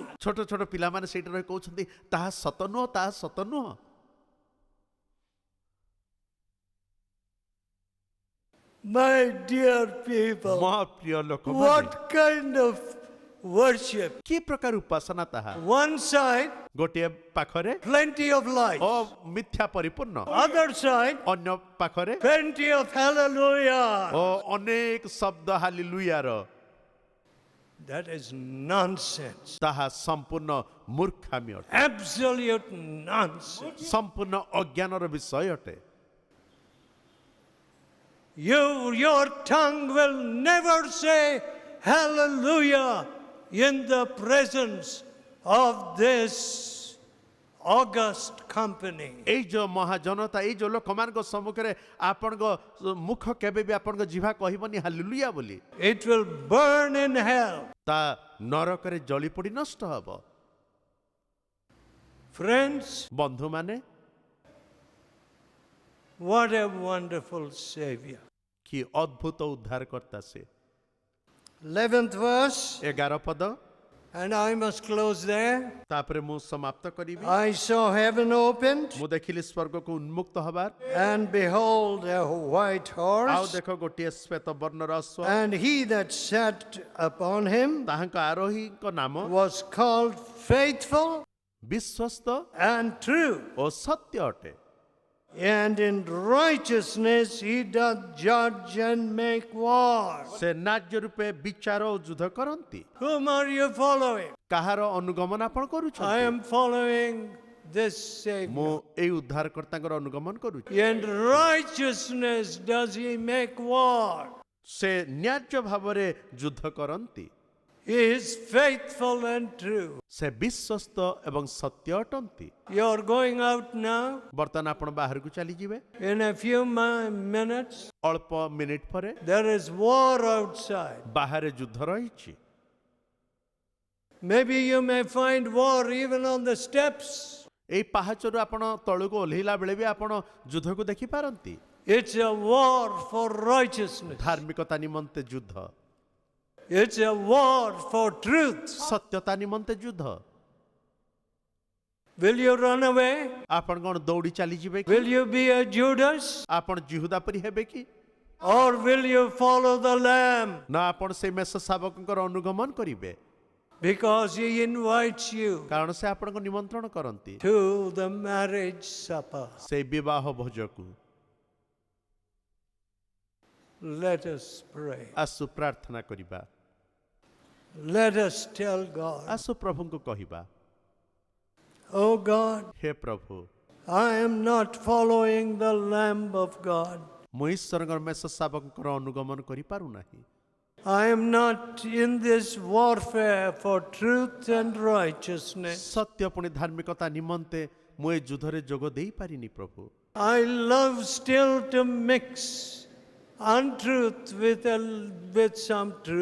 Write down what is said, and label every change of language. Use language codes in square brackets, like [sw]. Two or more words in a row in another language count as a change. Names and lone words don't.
[or] ଛୋଟ ଛୋଟ ପିଲାମାନେ ସେଇଠି ରହି କହୁଛନ୍ତି ତାହା ସତ ନୁହଁ, ତାହା ସତ ନୁହଁ। [en] My dear people, [or] ମୋ ପ୍ରିୟ ଲୋକମାନେ, [en] what kind of worship? [or] କି ପ୍ରକାର ଉପାସନା ତାହା? [en] One side, [or] ଗୋଟିଏ ପାଖରେ [en] plenty of lies. [or] ଓ ମିଥ୍ୟା ପରିପୂର୍ଣ୍ଣ, [en] Other side, [or] ଅନ୍ୟ ପାଖରେ [en] plenty of hallelujah. [or] ଓ ଅନେକ ଶବ୍ଦ ହାଲେଲୁୟାର। [en] That is nonsense. [or] ତାହା ସମ୍ପୂର୍ଣ୍ଣ ମୂର୍ଖାମି ଅଟେ, [en] Absolute nonsense. [or] ସମ୍ପୂର୍ଣ୍ଣ ଅଜ୍ଞାନର ବିଷୟ ଅଟେ। [en] Your tongue will never say hallelujah in the presence of this august company. [or] ଏଇ ଯୋଉ ମହାଜନତା, ଏଇ ଯୋଉ ଲୋକମାନଙ୍କ ସମ୍ମୁଖରେ ଆପଣଙ୍କ ମୁଖ କେବେ ବି ଆପଣଙ୍କ ଜିଭା କହିବନି ହାଲେଲୁୟା ବୋଲି। [en] It will burn in hell. [or] ତା ନରକରେ ଜଳି ପୋଡ଼ି ନଷ୍ଟ ହେବ। [en] Friends, [or] ବନ୍ଧୁମାନେ, [en] what a wonderful Savior. [or] କି ଅଦ୍ଭୁତ ଉଦ୍ଧାରକର୍ତ୍ତା ସେ। [en] 11th verse, [or] 11 ପଦ, [en] and I must close there. [or] ତାପରେ ମୁଁ ସମାପ୍ତ କରିବି। [en] I saw heaven opened, [or] ମୁଁ ଦେଖିଲି ସ୍ୱର୍ଗକୁ ଉନ୍ମୁକ୍ତ ହବାର, [en] and behold, a white [or] ଆଉ [en] horse, [or] ଦେଖ ଗୋଟିଏ ଶ୍ଵେତ ବର୍ଣ୍ଣର ଅଶ୍ଵ, [en] and he that sat upon him [or] ତାହାଙ୍କ ଆରୋହୀଙ୍କ ନାମ [en] was called Faithful [or] ବିଶ୍ୱସ୍ତ [en] and True, [or] ଓ ସତ୍ୟ ଅଟେ। [en] and in righteousness he doth judge and make war. [or] ସେ ନ୍ୟାଯ୍ୟ ରୂପେ ବିଚାର ଓ ଯୁଦ୍ଧ କରନ୍ତି। [en] Whom are you following? [or] କାହାର ଅନୁଗମନ ଆପଣ [en] I [or] କରୁଛନ୍ତି? [en] am following this Savior. [or] ମୁଁ ଏଇ ଉଦ୍ଧାରକର୍ତ୍ତାଙ୍କର ଅନୁଗମନ କରୁଛି। [en] In righteousness does he make war. [or] ସେ ନ୍ୟାଯ୍ୟ ଭାବରେ ଯୁଦ୍ଧ କରନ୍ତି। [en] He is faithful and true. [or] ସେ ବିଶ୍ୱସ୍ତ ଏବଂ ସତ୍ୟ ଅଟନ୍ତି। [en] You are going out now. [or] ବର୍ତ୍ତମାନ ଆପଣ ବାହାରକୁ ଚାଲିଯିବେ। [en] In a few minutes, [or] ଅଳ୍ପ ମିନିଟ୍ ପରେ [en] there is war outside. [or] ବାହାରେ ଯୁଦ୍ଧ ରହିଛି। [en] Maybe you may find war even on the steps. [or] ଏଇ ପାହାଚରୁ ଆପଣ ତଳକୁ ଓହ୍ଲେଇଲା ବେଳେ ବି ଆପଣ ଯୁଦ୍ଧକୁ ଦେଖିପାରନ୍ତି। [en] It's a war for righteousness. [or] ଧାର୍ମିକତା ନିମନ୍ତେ ଯୁଦ୍ଧ, [en] It's a war for truth. [or] ସତ୍ୟତା ନିମନ୍ତେ ଯୁଦ୍ଧ। [en] Will you run away? [or] ଆପଣ କ'ଣ ଦୌଡ଼ି ଚାଲିଯିବେ କି? [en] Will you be a Judas? [or] ଆପଣ ଜିହୁଦା ପରି ହେବେ କି? [en] Or will you follow the Lamb? [or] ନା ଆପଣ ସେ ମେଷ ଶାବକଙ୍କର ଅନୁଗମନ କରିବେ, [en] Because he invites you [or] କାରଣ ସେ ଆପଣଙ୍କ ନିମନ୍ତ୍ରଣ କରନ୍ତି [en] to the marriage supper. [or] ସେ ବିବାହ ଭୋଜକୁ। [en] Let us pray. [or] ଆସୁ ପ୍ରାର୍ଥନା କରିବା, [en] Let us tell God, [or] ଆସୁ ପ୍ରଭୁଙ୍କୁ କହିବା, [en] Oh God, [or] ହେ ପ୍ରଭୁ, [en] I am not following the Lamb of God. [or] ମୁଁ ଈଶ୍ୱରଙ୍କର ମେଷ ଶାବକଙ୍କର ଅନୁଗମନ କରିପାରୁନାହିଁ। [en] I am not in this warfare for truth and righteousness. [or] ସତ୍ୟ ପୁଣି ଧାର୍ମିକତା ନିମନ୍ତେ ମୁଁ ଏ ଯୁଦ୍ଧରେ ଯୋଗ ଦେଇପାରିନି ପ୍ରଭୁ। [en] I love still to mix untruth with some truth.